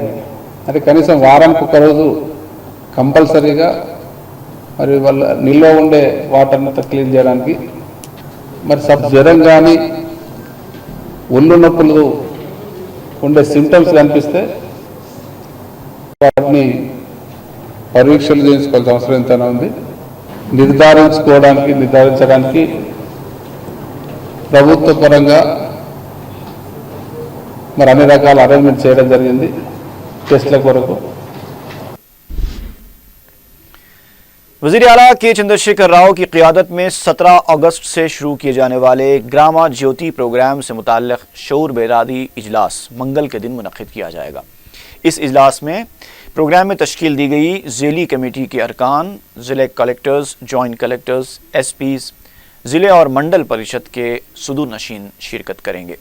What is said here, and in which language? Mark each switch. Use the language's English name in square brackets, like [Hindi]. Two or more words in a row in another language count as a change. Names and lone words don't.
[Telugu] అంటే కనీసం వారానికి ఒక రోజు కంపల్సరీగా మరి వాళ్ళ నిల్వ ఉండే వాటర్ని క్లీన్ చేయడానికి, మరి జ్వరం కానీ ఒళ్ళు నొప్పులు ఉండే సింటమ్స్ కనిపిస్తే వాటిని పరీక్షలు చేయించుకోవాల్సిన అవసరం ఎంతైనా ఉంది। నిర్ధారించడానికి ప్రభుత్వ పరంగా మరి అన్ని రకాల అరేంజ్మెంట్ చేయడం జరిగింది టెస్ట్ల కొరకు। [Urdu] وزیر اعلیٰ کے چندرشیکھر راؤ کی قیادت میں 17 اگست سے شروع کیے جانے والے گراما جیوتی پروگرام سے متعلق شعور بیداری اجلاس منگل کے دن منعقد کیا جائے گا۔ اس اجلاس میں پروگرام میں تشکیل دی گئی ذیلی کمیٹی کے ارکان، ضلع کلیکٹرز، [English] joint collectors, [Urdu] SPs، ضلع اور منڈل پریشد کے صدور نشین شرکت کریں گے۔